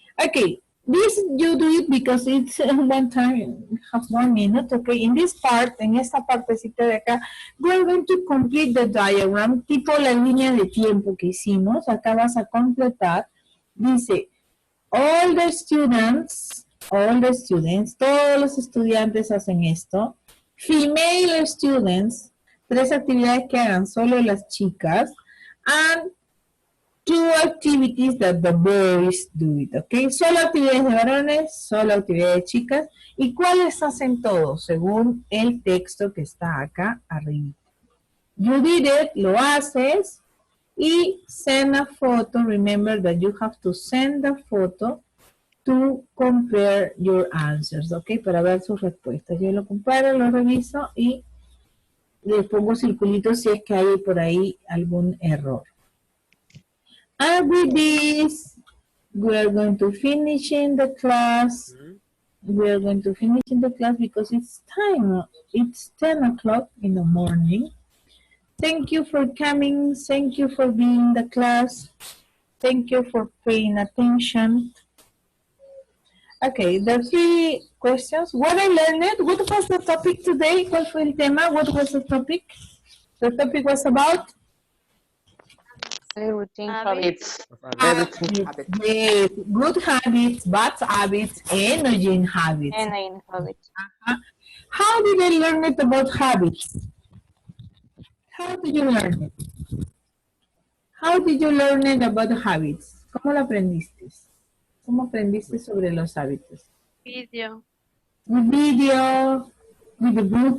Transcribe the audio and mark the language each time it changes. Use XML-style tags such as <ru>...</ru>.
<en>Okay, this you do it because it's one time, have 1 minute, okay? In this part,</en> <es>en esta partecita de acá,</es> <en>we're going to complete the diagram,</en> <es>tipo la línea de tiempo que hicimos. Acá vas a completar. Dice,</es> <en>all the students,</en> <es>todos los estudiantes hacen esto.</es> <en>Female students, 3</en> <es>actividades que hagan solo las chicas,</es> <en>and 2 activities that the boys do it, ¿ok?</en> <es>Solo actividades de varones, solo actividades de chicas, y cuáles hacen todos, según el texto que está acá arriba.</es> <en>You did it,</en> <es>lo haces, y</es> <en>send a photo. Remember that you have to send a photo to compare your answers, ¿ok?</en> <es>Para ver sus respuestas. Yo lo comparo, lo reviso y le pongo circulitos si es que hay por ahí algún error.</es> <en>And with this, we are going to finish in the class. We are going to finish in the class because it's time. It's 10 o'clock in the morning. Thank you for coming. Thank you for being in the class. Thank you for paying attention. Okay, the 3 questions. What I learned, what was the topic today?</en> <es>¿Cuál fue el tema?</es> <en>What was the topic? The topic was about? Routine Habits. Yes, good habits, bad habits, energy habits. and habits. How did I learn it about habits? How did you learn it? How did you learn it about habits?</en> <es>¿Cómo lo aprendiste? ¿Cómo aprendiste sobre los hábitos?</es> <en>Video. With video, with the book.</en>